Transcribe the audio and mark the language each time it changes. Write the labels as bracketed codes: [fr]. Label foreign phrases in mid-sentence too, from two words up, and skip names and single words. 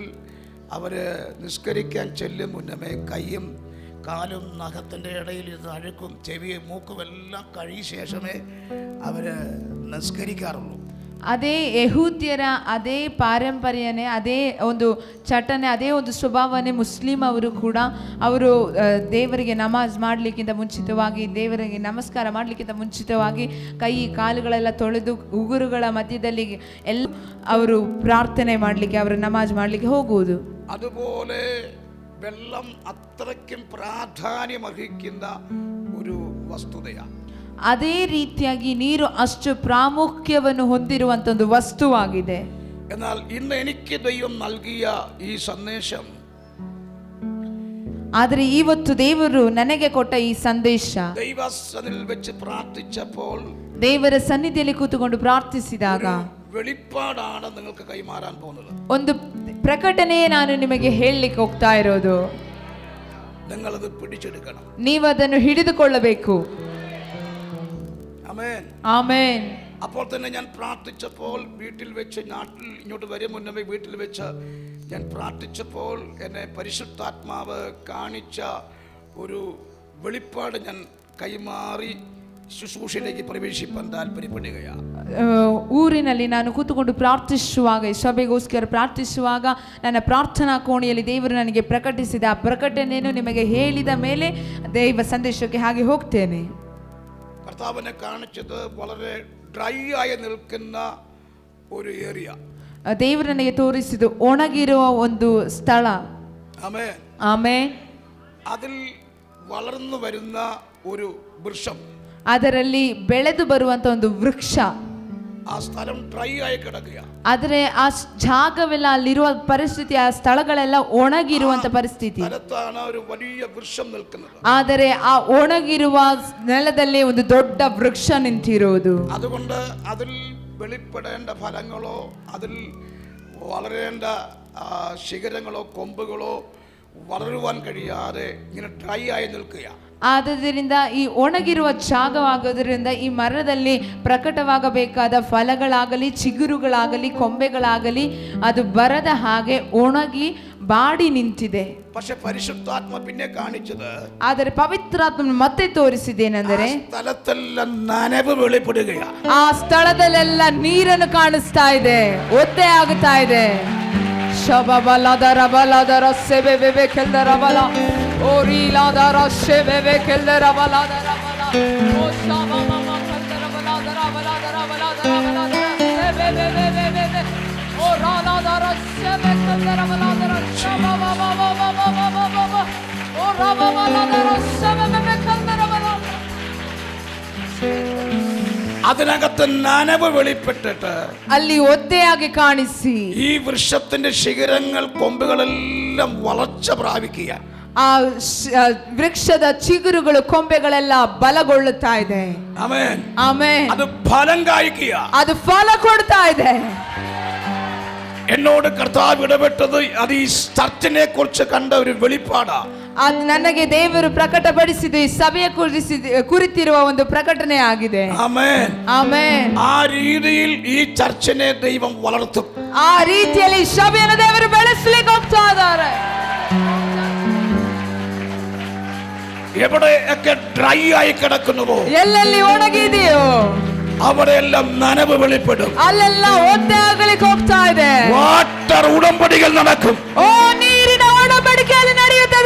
[ml] അവര് നിസ്കരിക്കാൻ ചെല്ലും മുന്നമേ കയ്യും കാലും നഖത്തിൻ്റെ ഇടയിൽ ഇത് അഴുക്കും ചെവിയും മൂക്കും എല്ലാം കഴിയ ശേഷമേ അവര് നിസ്കരിക്കാറുള്ളൂ. [kn] ಅದೇ ಯಹೂದ್ಯರ ಅದೇ ಪಾರಂಪರ್ಯನೇ, ಅದೇ ಒಂದು ಚಟನೆ, ಅದೇ ಒಂದು ಸ್ವಭಾವನೆ ಮುಸ್ಲಿಂ ಅವರು ಕೂಡ. ಅವರು ದೇವರಿಗೆ ನಮಾಜ್ ಮಾಡಲಿಕ್ಕಿಂತ ಮುಂಚಿತವಾಗಿ, ದೇವರಿಗೆ ನಮಸ್ಕಾರ ಮಾಡಲಿಕ್ಕಿಂತ ಮುಂಚಿತವಾಗಿ ಕೈ ಕಾಲುಗಳೆಲ್ಲ ತೊಳೆದು ಉಗುರುಗಳ ಮಧ್ಯದಲ್ಲಿ ಎಲ್ಲ ಅವರು ಪ್ರಾರ್ಥನೆ ಮಾಡಲಿಕ್ಕೆ, ಅವರು ನಮಾಜ್ ಮಾಡಲಿಕ್ಕೆ ಹೋಗುವುದು. [ml] അതുപോലെ വെള്ളം അത്രയ്ക്കും പ്രാധാന്യമർഹിക്കുന്ന ഒരു വസ്തുതയാണ്. [kn] ಅದೇ ರೀತಿಯಾಗಿ ನೀರು ಅಷ್ಟು ಪ್ರಾಮುಖ್ಯವನ್ನು ಹೊಂದಿರುವಂತ ಒಂದು ವಸ್ತುವಾಗಿದೆ. [ml] എന്നാൽ ഇന്ന് എനിക്ക് ദൈവം നൽകിയ ഈ സന്ദേശം, [kn] ಆದರೆ ಇವತ್ತು ದೇವರು ನನಗೆ ಕೊಟ್ಟ ಈ ಸಂದೇಶ, [ml] ദൈവസന്നിധിയിൽ വെച്ച് പ്രാർത്ഥിച്ചപ്പോൾ, [kn] ದೇವರ ಸನ್ನಿಧಿಯಲ್ಲಿ ಕೂತುಕೊಂಡು ಪ್ರಾರ್ಥಿಸಿದಾಗ [ml] വെളിപ്പാടാണ് നിങ്ങൾക്ക് കൈമാറാൻ പോകുന്നത്. [kn] ಒಂದು ಪ್ರಕಟಣೆ ನಾನು ನಿಮಗೆ ಹೇಳಲಿಕ್ಕೆ ಹೋಗ್ತಾ ಇರೋದು. [ml] നിങ്ങളത് പിടിച്ചെടുക്കണം. [kn] ನೀವು ಅದನ್ನು ಹಿಡಿದುಕೊಳ್ಳಬೇಕು. [ml] ആമേൻ, ആമേൻ. അപ്പോൾ തന്നെ ഞാൻ പ്രാർത്ഥിച്ചപ്പോൾ, വീട്ടിൽ വെച്ച്, നാട്ടിൽ ഇങ്ങോട്ട് വരും മുന്നേ വീട്ടിൽ വെച്ച് ഞാൻ പ്രാർത്ഥിച്ചപ്പോൾ എന്നെ പരിശുദ്ധാത്മാവ് കാണിച്ച ഒരു വെളിപ്പാട് ഞാൻ കൈമാറി ശുശ്രൂഷയിലേക്ക് പ്രവേശിപ്പാൻ താല്പര്യപ്പെടുകയാണ്. [kn] ಊರಿನಲ್ಲಿ ನಾನು ಕೂತುಕೊಂಡು ಪ್ರಾರ್ಥಿಸುವಾಗ, ಸಭೆಗೋಸ್ಕರ ಪ್ರಾರ್ಥಿಸುವಾಗ, ನನ್ನ ಪ್ರಾರ್ಥನಾ ಕೋಣೆಯಲ್ಲಿ ದೇವರು ನನಗೆ ಪ್ರಕಟಿಸಿದ ಆ ಪ್ರಕಟಣೆಯನ್ನು ನಿಮಗೆ ಹೇಳಿದ ಮೇಲೆ ದೈವ ಸಂದೇಶಕ್ಕೆ ಹಾಗೆ ಹೋಗ್ತೇನೆ. [ml] കർത്താവിനെ കാണിച്ചത് വളരെ ഡ്രൈ ആയി നിൽക്കുന്ന ഒരു ഏരിയ. [kn] ದೇವರು ನನಗೆ ತೋರಿಸಿದ್ದು ಒಣಗಿರುವ ಒಂದು ಸ್ಥಳ. [ml] ആമേൻ, [kn] ಆಮೇನ್. [ml] അതിൽ വളർന്നു വരുന്ന ഒരു വൃക്ഷം. [kn] ಅದರಲ್ಲಿ ಬೆಳೆದು ಬರುವಂತ ಒಂದು ವೃಕ್ಷ. [ml] ആ സ്ഥലം ഡ്രൈ ആയി കിടക്കുക. [kn] ಆದರೆ ಆ ಜಾಗವೆಲ್ಲ ಅಲ್ಲಿರುವ ಪರಿಸ್ಥಿತಿ, ಆ ಸ್ಥಳಗಳೆಲ್ಲ ಒಣಗಿರುವಂತ ಪರಿಸ್ಥಿತಿ. [ml] സ്ഥലത്താണ് ഒരു വലിയ വൃക്ഷം നിൽക്കുന്നത്. [kn] ಆದರೆ ಆ ಒಣಗಿರುವ ನೆಲದಲ್ಲಿ ಒಂದು ದೊಡ್ಡ ವೃಕ್ಷ ನಿಂತಿರುವುದು. [ml] അതുകൊണ്ട് അതിൽ വെളിപ്പെടേണ്ട ഫലങ്ങളോ അതിൽ വളരേണ്ട ശിഖരങ്ങളോ കൊമ്പുകളോ വളരുവാൻ കഴിയാതെ ഇങ്ങനെ ഡ്രൈ ആയി നിൽക്കുക. [kn] ಆದ್ದರಿಂದ ಈ ಒಣಗಿರುವ ಜಾಗವಾಗೋದ್ರಿಂದ ಈ ಮರದಲ್ಲಿ ಪ್ರಕಟವಾಗಬೇಕಾದ ಫಲಗಳಾಗಲಿ, ಚಿಗುರುಗಳಾಗಲಿ, ಕೊಂಬೆಗಳಾಗಲಿ ಅದು ಬರದ ಹಾಗೆ ಒಣಗಿ ಬಾಡಿ ನಿಂತಿದೆ. [ml] പക്ഷെ പരിശുദ്ധാത്മ പിന്നെ കാണിച്ചത്, [kn] ಆದರೆ ಪವಿತ್ರಾತ್ಮ ಮತ್ತೆ ತೋರಿಸಿದೇನೆಂದರೆ [ml] സ്ഥലത്തെല്ലാം നനവ് വെളിപ്പെടുകയാണ്. [kn] ಆ ಸ್ಥಳದಲ್ಲೆಲ್ಲ ನೀರನ್ನು ಕಾಣಿಸ್ತಾ ಇದೆ, ಒದ್ದೆ ಆಗುತ್ತಾ ಇದೆ. ಶಬಬಲದರ ಬಲದರ ಸೆಬೆಬೆಬೆ ಕೆಲ್ದರ ಬಲ ಓರಿಲಾದರ ಶೆಬೆಬೆ ಕೆಲ್ದರ ಬಲದರ ಬಲ ಓ ಶಬಮಮ ಕೆಲ್ದರ ಬಲದರ ಬಲದರ ಬಲದರ ಬಲದರ ಸೆಬೆಬೆಬೆಬೆಬೆ ಓ ರಾಲಾದರ ಶೆಬೆ ಕೆಲ್ದರ ಬಲದರ ಶಬಬಬಬಬಬಬಬಬ ಓ ರಬಬಲದರ ಶೆಬೆಬೆಬೆ ಕೆಲ್ದರ ಬಲದರ. [ml] അതിനകത്ത് നനവ് വെളിപ്പെട്ടിട്ട് [kn] ಅಲ್ಲಿ ಒದ್ದೆಯಾಗಿ ಕಾಣಿಸಿ [ml] ഈ വൃക്ഷത്തിന്റെ ശിഖരങ്ങൾ കൊമ്പുകളെല്ലാം വളർച്ച പ്രാപിക്കുക. [kn] ಆ ವೃಕ್ಷದ ಚಿಗುರುಗಳು, ಕೊಂಬೆಗಳೆಲ್ಲ ಬಲಗೊಳ್ಳುತ್ತಾ ಇದೆ. [ml] ആമേൻ. [kn] ಆಮೆನ್. [ml] അത് ഫലം കായ്ക്കുക. [kn] ಅದು ಫಲ ಕೊಡ್ತಾ ಇದೆ. [ml] എന്നോട് കർത്താവ് ഇടപെട്ടത് അത് ഈ ചർച്ചിനെ കുറിച്ച് കണ്ട ഒരു വെളിപ്പാടാ. [kn] ಅದು ನನಗೆ ದೇವರು ಪ್ರಕಟಪಡಿಸಿದ ಈ ಸಭೆಯ ಕುರಿತಿರುವ ಒಂದು ಪ್ರಕಟಣೆ ಆಗಿದೆ. [ml] ആമേൻ. [kn] ಆಮೆನ್. [ml] ആ രീതിയിൽ ഈ ചർച്ചിനെ ദൈവം വളർത്തും. [kn] ಆ ರೀತಿಯಲ್ಲಿ ಸಭೆಯನ್ನು ದೇವರು ಬೆಳೆಸಲಿಕ್ಕೆ ಹೋಗ್ತಾ ಇದ್ದಾರೆ. [ml] എവിടെയൊക്കെ ഡ്രൈ ആയി കിടക്കുന്നുവോ, [kn] ಎಲ್ಲೆಲ್ಲಿ ಒಣಗಿದೆಯೋ [ml] അവിടെയെല്ലാം നനവ് വെളിപ്പെടും. [kn] ಅಲ್ಲೆಲ್ಲ ಒದ್ದೆ ಆಗಲಿಕ್ಕೆ ಹೋಗ್ತಾ ಇದೆ. [ml] വാട്ടർ ഉടമ്പടികൾ നടക്കും. [kn] ಓ ನೀರಿನ ಒಡಂಬಡಿಕೆಯಲ್ಲಿ ನಡೆಯುತ್ತದೆ.